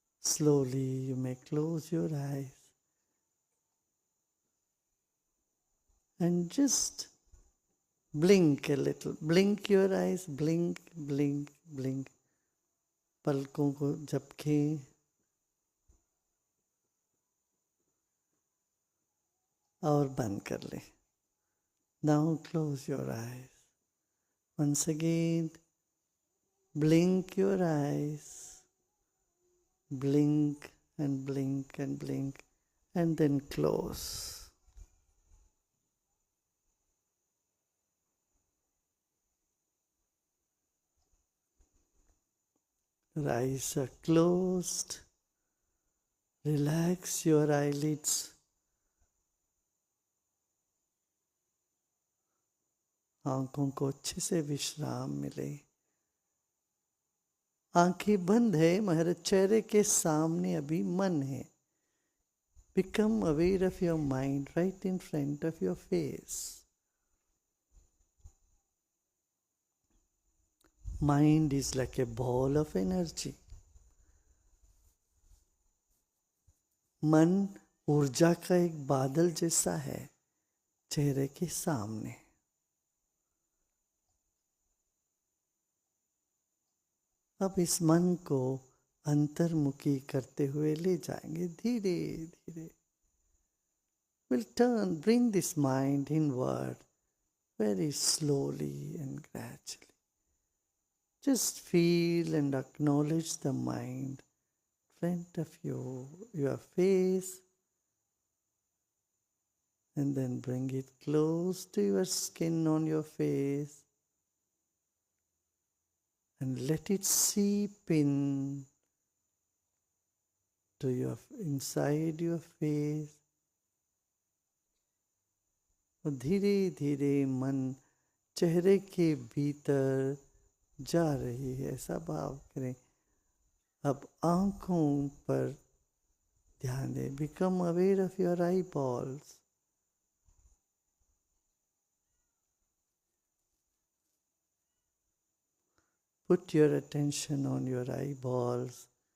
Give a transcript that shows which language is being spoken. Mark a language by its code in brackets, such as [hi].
[en] Slowly you may close your eyes and just blink a little. Blink your eyes. Blink, blink, blink. [hi] पलकों को झपकें और बंद कर लें. [en] Now close your eyes. Once again, blink your eyes. Blink and blink and blink and then close. Your eyes are closed. Relax your eyelids. [hi] आंखों को अच्छे से विश्राम मिले. आंखें बंद है मगर चेहरे के सामने अभी मन है. [en] Become aware of your mind right in front of your face. Mind is like a ball of energy. [hi] मन ऊर्जा का एक बादल जैसा है चेहरे के सामने. अब इस मन को अंतर्मुखी करते हुए ले जाएंगे धीरे धीरे. [en] We'll bring this mind inward very slowly and gradually. Just feel and acknowledge the mind in front of you, your face, and then bring it close to your skin on your face and let it seep in to your inside your face. [hi] और धीरे धीरे मन चेहरे के भीतर जा रही है ऐसा भाव करें. अब आंखों पर ध्यान दें. [en] Become aware of your eyeballs. Put your attention on your eyeballs.